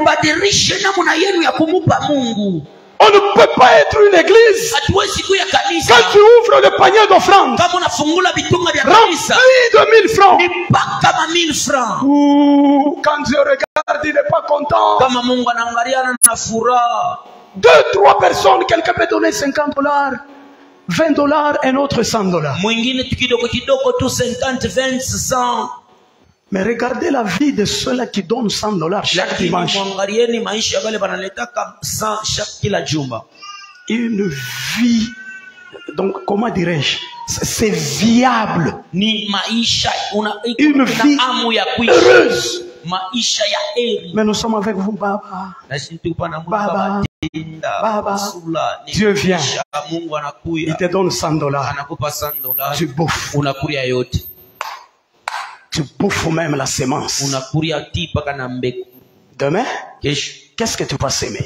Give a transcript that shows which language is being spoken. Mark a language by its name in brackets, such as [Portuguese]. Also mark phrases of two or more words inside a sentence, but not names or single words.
[French] On ne peut pas être une église quand tu ouvres le panier d'offrande rempli de 1000 francs. Ouh, quand Dieu regarde, il n'est pas content. 2, 3 personnes, quelqu'un peut donner $50, $20, un autre $100. [Swahili] Mwingine kidogo kidogo tu 50, 20, 100. [French] Mais regardez la vie de ceux-là qui donnent $100 chaque dimanche. [Swahili] Mwangalieni maisha wale wanaletaka 100 chaque kila juma. [French] Une vie, donc comment dirais-je, c'est viable. [Swahili] Ni maisha [French] une vie heureuse. [Swahili] Maisha ya heri. [French] Mais nous sommes avec vous, [Swahili] Baba. Baba. Baba. [French] Dieu vient. Il te donne $100. Tu bouffes. Tu bouffes même la semence. Demain, qu'est-ce que tu vas s'aimer?